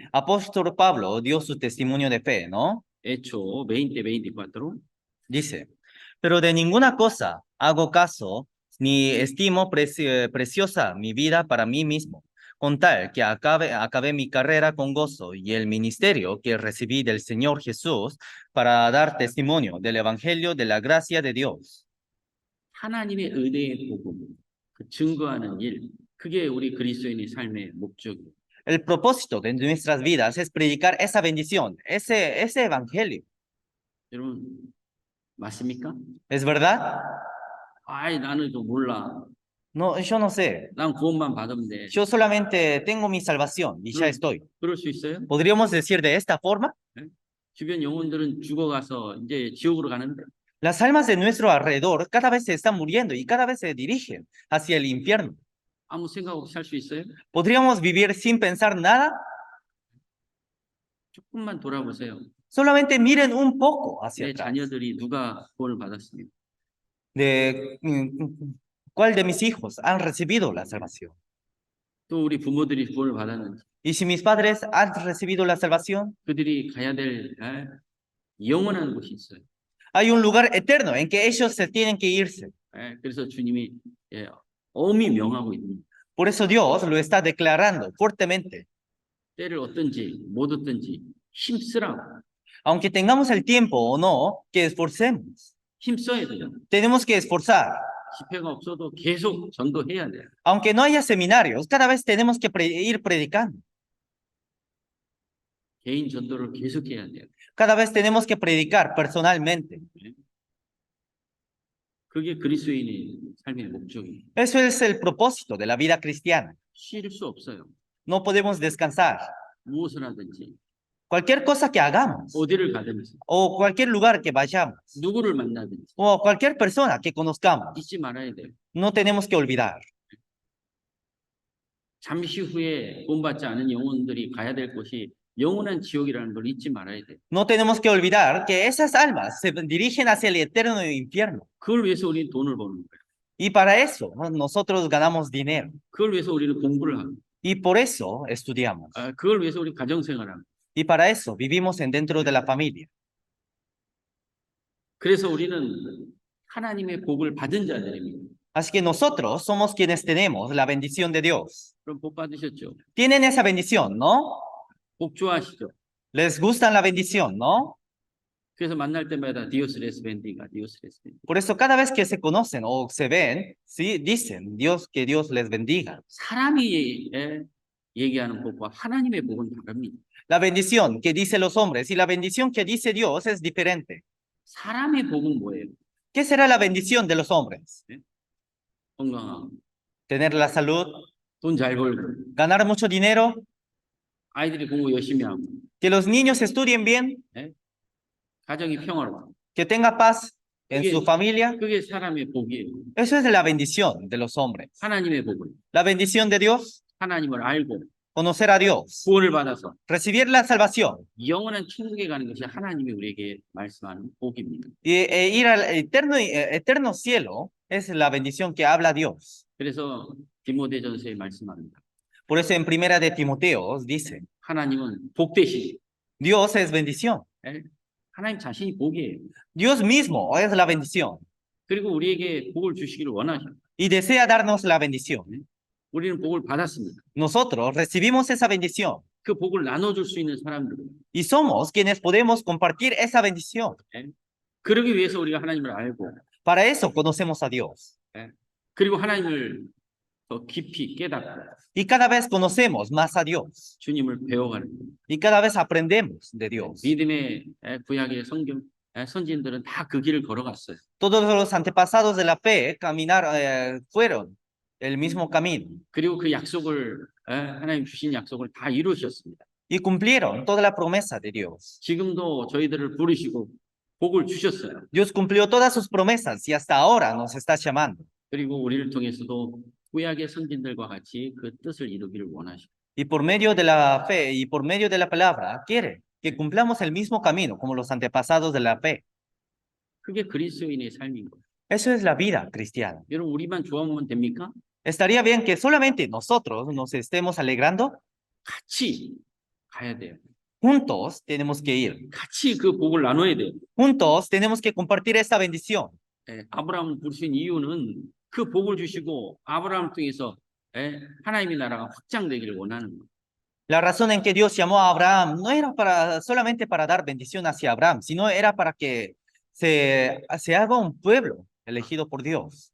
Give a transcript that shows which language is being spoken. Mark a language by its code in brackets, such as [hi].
[es] Apóstol Pablo dio su testimonio de fe, ¿no? Hecho 20:24. Dice, pero de ninguna cosa hago caso ni estimo preciosa mi vida para mí mismo, con tal que acabe mi carrera con gozo y el ministerio que recibí del Señor Jesús para dar testimonio del Evangelio de la gracia de Dios. [ko] 하나님의 은혜의 복음, 그 증거하는 일, 그게 우리 그리스도인의 삶의 목적이에요. [es] El propósito de nuestras vidas es predicar esa bendición, ese evangelio. [ko] 여러분, 맞습니까? [es] ¿Es verdad? [ko] 아이, 나는 또 몰라. [es] No, yo no sé. [ko] 난 구원만 받으면 돼. [es] Yo solamente tengo mi salvación y ya estoy. [ko] 그럴 수 있어요? [es] ¿Podríamos decir de esta forma? [ko] 주변 영혼들은 죽어가서 이제 지옥으로 가는데. [es] Las almas de nuestro alrededor cada vez se están muriendo y cada vez se dirigen hacia el infierno. [ko] 아무 생각 없이 살 수 있어요? [es] ¿Podríamos vivir sin pensar nada? [ko] 조금만 돌아보세요. [es] Solamente miren un poco hacia [ko] 내 [es] atrás. [ko] 자녀들이 누가 구원을 받았습니까? [es] De cuál de mis hijos han recibido la salvación. [ko] 또 우리 부모들이 구원을 받았는지, [es] Y si mis padres han recibido la salvación, [ko] 그들이 가야 될 영원한 곳이 있어요. [es] hay un lugar eterno en que ellos se tienen que irse. [ko] 그래서 주님이 엄히 명하고 있는 [es] Por eso Dios lo está declarando fuertemente. [ko] 때를 얻든지 못 얻든지 힘쓰라고. [es] Aunque tengamos el tiempo o no, que esforcemos. [ko] 힘써야 돼요. [es] Tenemos que esforzar. [ko] 집회가 없어도 계속 전도해야 돼요. [es] Aunque no haya seminarios, cada vez tenemos que ir predicando. [ko] 개인 전도를 계속해야 돼요. [es] Cada vez tenemos que predicar personalmente. [ko] 그게 그리스도인의 삶의 목적이에요. [es] Eso es el propósito de la vida cristiana. [ko] 쉴 수 없어요. [es] No podemos descansar. [ko] 무엇을 하든지 [es] Cualquier cosa que hagamos [ko] 어디를 가든지 [es] o cualquier lugar que vayamos [ko] 누구를 만나든지 [es] o cualquier persona que conozcamos, [ko] 잊지 말아야 돼요. [es] no tenemos que olvidar. [ko] 잠시 후에 구원받지 않은 영혼들이 가야 될 곳이 영원한 지옥이라는 걸 잊지 말아야 돼요. [es] No tenemos que olvidar que esas almas se dirigen hacia el eterno infierno. [ko] 그걸 위해서 우리는 돈을 버는 거예요. [es] Y para eso nosotros ganamos dinero. [ko] 그걸 위해서 우리는 공부를 하고, [es] Y por eso estudiamos. [ko] 그걸 위해서 우리 가정생활을 하고. [es] Y para eso vivimos dentro de la familia. [ko] 그래서 우리는 하나님의 복을 받은 자들입니다. [es] Así que nosotros somos quienes tenemos la bendición de Dios. [ko] 그럼 복 받으셨죠? [es] Tienen esa bendición, ¿no? [ko] 복 좋아하시죠? [es] Les gustan la bendición, ¿no? [ko] 그래서 만날 때마다 [es] 디오스 레스벤디가 디오스 레스벤디. Por eso cada vez que se conocen o se ven, sí, dicen Dios, que Dios les bendiga. [ko] 사람이 얘기하는 복과 하나님의 복은 다릅니다. [es] La bendición que dicen los hombres y la bendición que dice Dios es diferente. [ko] 사람의 복은 뭐예요? [es] ¿Qué será la bendición de los hombres? [ko] 건강하고, [es] Tener la salud, [ko] 돈 잘 벌고, [es] ganar mucho dinero, [ko] 아이들이 공부 열심히 하고, [es] que los niños estudien bien, [ko] 가정이 평화로워. [es] que tenga paz en Oye. su familia. [ko] 그게 사람의 복이에요. [es] Eso es la bendición de los hombres. [ko] 하나님의 복은 [es] La bendición de Dios, [ko] 하나님을 알고 [es] conocer a Dios, [ko] 구원을 받아서 [es] recibir la salvación [ko] 영원한 천국에 가는 것이 하나님이 우리에게 말씀하는 복입니다. [es] y ir al eterno cielo es la bendición que habla Dios. [ko] 그래서 디모데전서에 말씀합니다. [es] Por eso en primera de Timoteo dice, [ko] 하나님은 복 대신 [es] Dios es bendición. [ko] 하나님 자신이 복이에요. [es] Dios mismo es la bendición [ko] 그리고 우리에게 복을 주시기를 원하셔. [es] y desea darnos la bendición. [ko] 우리는 복을 받았습니다. [es] Nosotros recibimos esa bendición [ko] 그 복을 나눠줄 수 있는 사람들이에요. [es] y somos quienes podemos compartir esa bendición. [ko] 그러기 위해서 우리가 하나님을 알고 [es] Para eso conocemos a Dios [ko] 그리고 하나님을 더 깊이 깨닫고 [es] y cada vez conocemos más a Dios [ko] 주님을 배워가는 거예요. [es] y cada vez aprendemos de Dios. [ko] 믿음의 구약의 선진들은 다 그 길을 걸어갔어요. [es] Todos los antepasados de la fe fueron el mismo camino [ko] 그리고 그 약속을 하나님 주신 약속을 다 이루셨습니다. [es] y cumplieron toda la promesa de Dios. [ko] 지금도 저희들을 부르시고 복을 주셨어요. [es] Dios cumplió todas sus promesas y hasta ahora nos está llamando. [ko] 그리고 우리를 통해서도 구약의 선진들과 같이 그 뜻을 이루기를 원하시고 [es] Y por medio de la fe y por medio de la palabra quiere que cumplamos el mismo camino como los antepasados de la fe. [ko] 그게 그리스도인의 삶인 거예요. [es] Eso es la vida cristiana. [ko] 여러분 우리만 좋아하면 됩니까? [es] ¿Estaría bien que solamente nosotros nos estemos alegrando? [ko] 같이 가야 돼요. [es] Juntos tenemos que ir. [ko] 같이 그 복을 나눠야 돼요. [es] Juntos tenemos que compartir esta bendición. [ko] 아브라함을 부르신 이유는 그 복을 주시고 아브라함을 통해서 하나님의 나라가 확장되기를 원하는 거예요. [es] La razón en que Dios llamó a Abraham no era solamente para dar bendición hacia Abraham, sino era para que se haga un pueblo elegido por Dios.